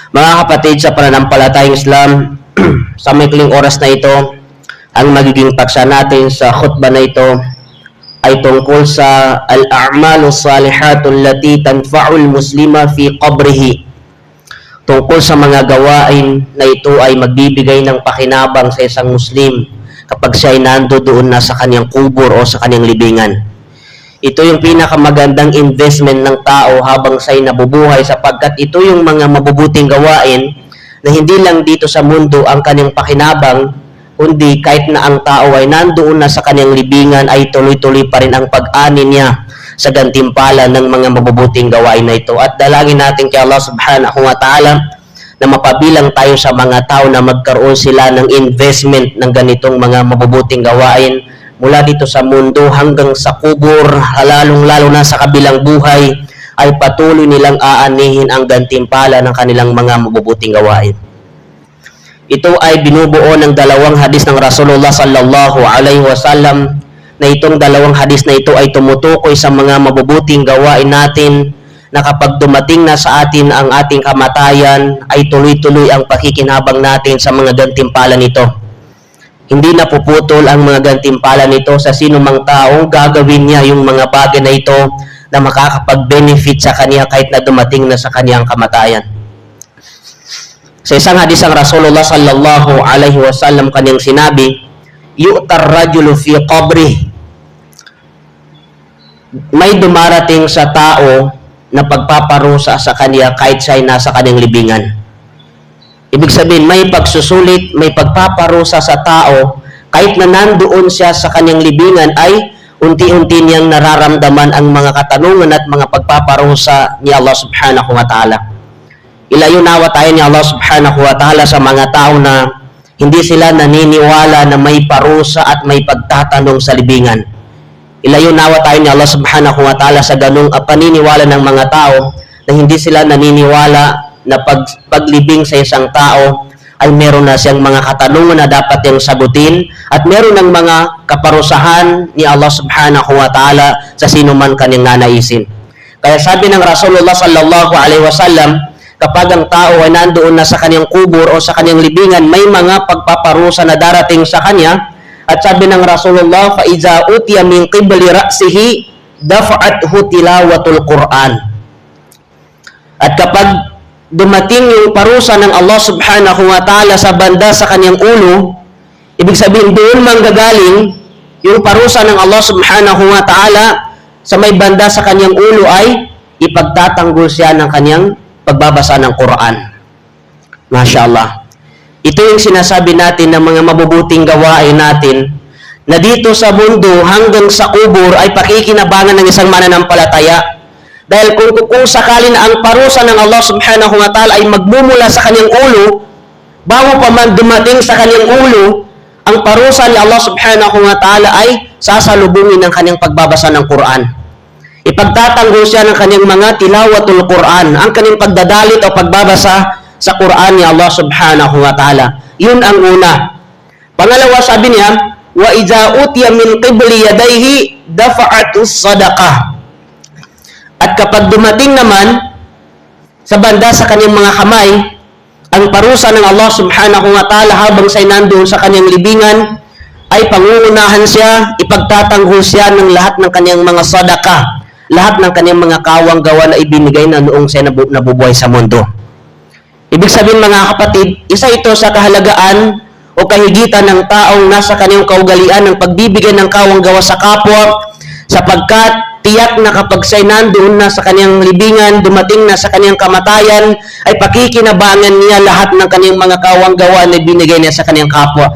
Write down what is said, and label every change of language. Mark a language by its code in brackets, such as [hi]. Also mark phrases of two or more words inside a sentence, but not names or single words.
[tl] Mga kapatid sa pananampalatayang Islam, sa maikling oras na ito, ang magiging paksa natin sa khutbah na ito ay tungkol sa [ar] الأعمال الصالحة التي تنفع المسلم في قبره. [tl] Tungkol sa mga gawain na ito ay magbibigay ng pakinabang sa isang Muslim kapag siya ay nandoon na sa kanyang kubur o sa kanyang libingan. Ito yung pinakamagandang investment ng tao habang siya'y nabubuhay, sapagkat ito yung mga mabubuting gawain na hindi lang dito sa mundo ang kanyang pakinabang, kundi kahit na ang tao ay nandoon na sa kanyang libingan ay tuloy-tuloy pa rin ang pag-ani niya sa gantimpala ng mga mabubuting gawain na ito. At dalangin natin kay [ar] الله سبحانه وتعالى [tl] na mapabilang tayo sa mga tao na magkaroon sila ng investment ng ganitong mga mabubuting gawain mula dito sa mundo hanggang sa kubur, lalong-lalo na sa kabilang buhay, ay patuloy nilang aanihin ang gantimpala ng kanilang mga mabubuting gawain. Ito ay binubuo ng dalawang hadis ng [ar] رسول الله صلى الله عليه وسلم, [tl] na itong dalawang hadis na ito ay tumutukoy sa mga mabubuting gawain natin na kapag dumating na sa atin ang ating kamatayan, ay tuloy-tuloy ang pakikinabang natin sa mga gantimpala nito. Hindi na puputol ang mga gantimpala nito sa sino mang taong gagawin niya yung mga bagay na ito na makakapag-benefit sa kanya kahit na dumating na sa kanyang kamatayan. Sa isang hadis ng [ar] رسول الله صلى الله عليه وسلم [tl] kanyang sinabi, [ar] يؤتى الرجل في قبره. [tl] May dumarating sa tao na pagpaparusa sa kanya kahit siya ay nasa kanyang libingan. Ibig sabihin, may pagsusulit, may pagpaparusa sa tao, kahit na nandoon siya sa kanyang libingan, ay unti-unti niyang nararamdaman ang mga katanungan at mga pagpaparusa ni [ar] الله سبحانه وتعالى. [tl] Ilayunawa tayo ni [ar] الله سبحانه وتعالى [tl] sa mga tao na hindi sila naniniwala na may parusa at may pagtatanong sa libingan. Ilayunawa tayo ni [ar] الله سبحانه وتعالى [tl] sa ganung paniniwala ng mga tao na hindi sila naniniwala na paglibing sa isang tao ay meron na siyang mga katanungan na dapat niyang sagutin at meron ng mga kaparusahan ni [ar] الله سبحانه وتعالى [tl] sa sino man kanyang nanaisin. Kaya sabi ng [ar] رسول الله صلى الله عليه وسلم, [tl] kapag ang tao ay nandoon na sa kanyang kubur o sa kanyang libingan, may mga pagpaparusa na darating sa kanya. At sabi ng Rasulullah, [ar] فَإِذَا أُتِيَ مِنْ قِبْلِ رَأْسِهِ دَفَعَتْهُ تِلَاوَةُ الْقُرْآنِ. [tl] At kapag dumating yung parusa ng [ar] الله سبحانه وتعالى [tl] sa banda sa kanyang ulo, ibig sabihin doon manggagaling yung parusa ng [ar] الله سبحانه وتعالى [tl] sa may banda sa kanyang ulo ay ipagtatanggol siya ng kanyang pagbabasa ng Quran. [ar] ما شاء الله. [tl] Ito yung sinasabi natin ng mga mabubuting gawain natin na dito sa mundo hanggang sa kubur ay pakikinabangan ng isang mananampalataya. Dahil kung sakali na ang parusa ng [ar] الله سبحانه وتعالى [tl] ay magmumula sa kanyang ulo, bago pa man dumating sa kanyang ulo, ang parusa ni [ar] الله سبحانه وتعالى [tl] ay sasalubungin ng kanyang pagbabasa ng Quran. Ipagtatanggol siya ng kanyang mga [ar] تلاوة القرآن, [tl] ang kanyang pagdadalit o pagbabasa sa Quran ni [ar] الله سبحانه وتعالى. [tl] Yun ang una. Pangalawa, sabi niya, [ar] وإذا أتي من قبل يديه دفعته الصدقة. [tl] At kapag dumating naman sa banda sa kanyang mga kamay, ang parusa ng [ar] الله سبحانه وتعالى [tl] habang siya'y nandoon sa kanyang libingan, ay pangungunahan siya, ipagtatanggol siya ng lahat ng kanyang mga sadaqah, lahat ng kanyang mga kawang gawa na ibinigay na noong siya nabubuhay sa mundo. Ibig sabihin mga kapatid, isa ito sa kahalagaan o kahigitan ng taong nasa kanyang kaugalian ng pagbibigay ng kawang gawa sa kapwa, sapagkat tiyak na kapag siya'y nandoon na sa kanyang libingan, dumating na sa kanyang kamatayan, ay pakikinabangan niya lahat ng kanyang mga kawang gawa na binigay niya sa kanyang kapwa.